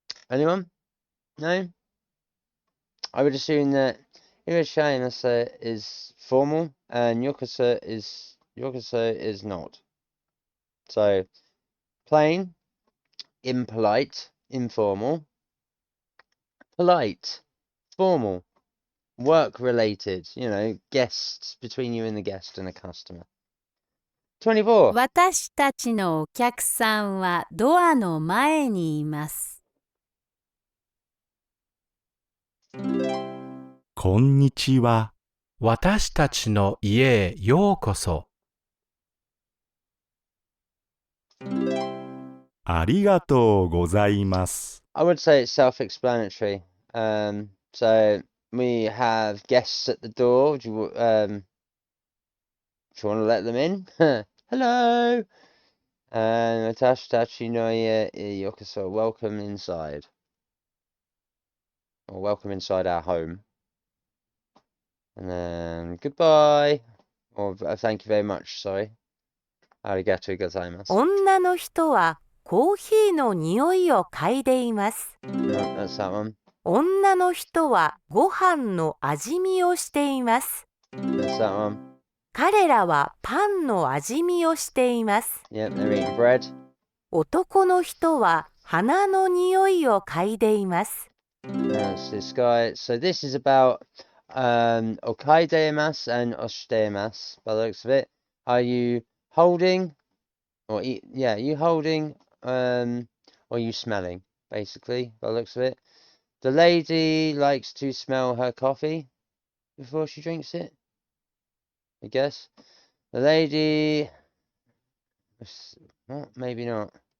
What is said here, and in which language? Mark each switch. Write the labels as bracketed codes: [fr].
[en] Anyone? No? I would assume that irashaimase is formal and yokoso is not. So plain, impolite, informal, polite, formal, work related, you know, guests, between you and the guest and a customer. 24. [ja] 私たちのお客さんはドアの前にいます。こんにちは。私たちの家へようこそ。ありがとうございます。 [en] I would say it's self-explanatory. So we have guests at the door. Do you want to let them in? Hello. And [ja] Watashi no ie yokoso. [en] Welcome inside. Or welcome inside our home. And then goodbye. Or thank you very much. Sorry. [ja] Arigatou gozaimasu. 女の人はコーヒーの匂いを嗅いでいます。 [en] No, that's that one. [ja] 女の人はご飯の味見をしています。 [en] That's that one. [ja] 彼らはパンの味見をしています。 [en] Yep, they're eating bread. [ja] 男の人は花の匂いを嗅いでいます。 [en] That's this guy. So this is about okaidemasu and oshitemasu, by the looks of it. Are you holding or yeah, you holding or you smelling, basically, by the looks of it. The lady likes to smell her coffee before she drinks it, I guess. The lady... What? Maybe not.